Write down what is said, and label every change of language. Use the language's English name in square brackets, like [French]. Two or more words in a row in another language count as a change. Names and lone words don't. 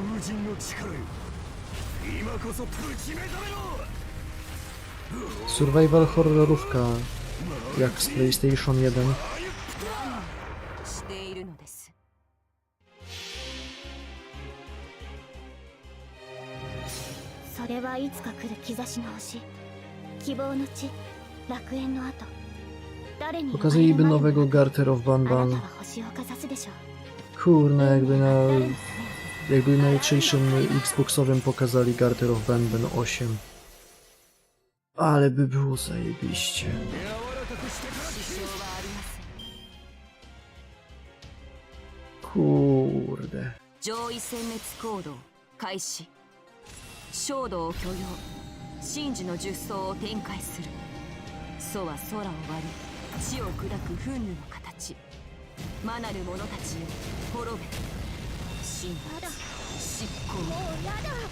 [Polish] Survival horrorówka, jak z PlayStation 1. [Japanese] それはいつか来る兆しの星、希望の地、楽園の後、誰に [Polish] Pokazaliby nowego Garter of Banban. [Japanese] 星をかざすでしょう。 [Polish] Kurna, jakby na jutrzejszym Xboxowym pokazali Garter of Banban 8. Ale by było zajebiście. Kurde. [Japanese] 上位殲滅行動開始。衝動を許容。神樹の術草を展開する。祖は空を割り地を砕く憤怒の形。魔なる者たちよ滅べ。神罰執行。もうやだ。